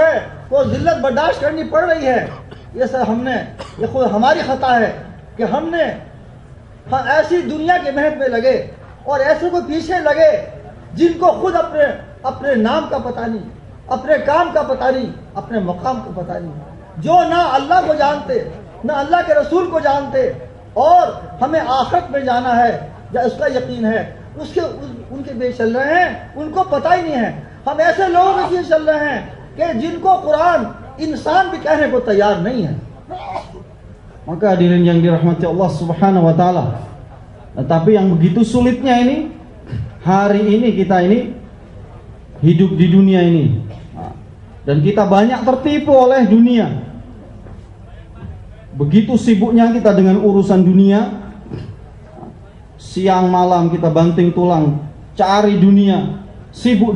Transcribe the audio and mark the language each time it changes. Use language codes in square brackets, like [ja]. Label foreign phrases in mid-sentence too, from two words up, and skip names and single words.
[hi] है वो जिल्लत बर्दाश्त करनी पड़ रही है, ये सब हमने, ये खुद हमारी खता है कि हमने ऐसी दुनिया के मेहनत में लगे और ऐसे को पीछे लगे जिनको खुद अपने नाम का पता नहीं, अपने काम का पता नहीं, अपने मकाम का पता नहीं, जो ना अल्लाह को जानते, ना अल्लाह के रसूल को जानते और हमें आखिरत में जाना है या उसका यकीन है, उनके बीच चल रहे हैं, उनको पता ही नहीं है। हम ऐसे लोगों के बीच चल रहे हैं कि जिनको कुरान इंसान भी कहने को तैयार नहीं है। [id] Maka hadirin yang dirahmati [ar] الله سبحانه وتعالى, [id] tetapi yang begitu sulitnya ini, hari ini kita ini hidup di dunia ini, dan kita banyak tertipu oleh dunia. Begitu sibuknya kita dengan urusan dunia, siang malam kita banting tulang cari dunia, sibuk